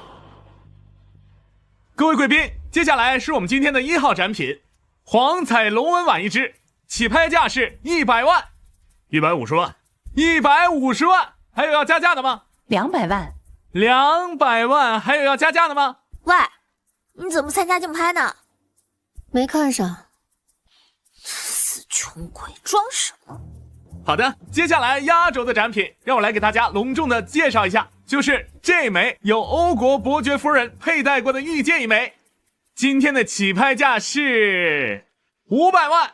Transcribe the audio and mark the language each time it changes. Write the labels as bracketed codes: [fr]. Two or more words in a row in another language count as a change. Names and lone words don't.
[zh] 各位貴賓，接下來是我們今天的1號展品，黃彩龍紋碗一隻，起拍價是100萬、150萬、150萬，還有要加價的嗎？200萬。 200萬，還有要加價的嗎？喂，你怎麼参加竞拍呢？沒看上。死窮鬼，裝什麼？好的，接下來壓軸的展品，讓我來給大家隆重的介紹一下，就是這枚有歐國伯爵夫人佩戴過的玉戒一枚，今天的起拍價是500萬。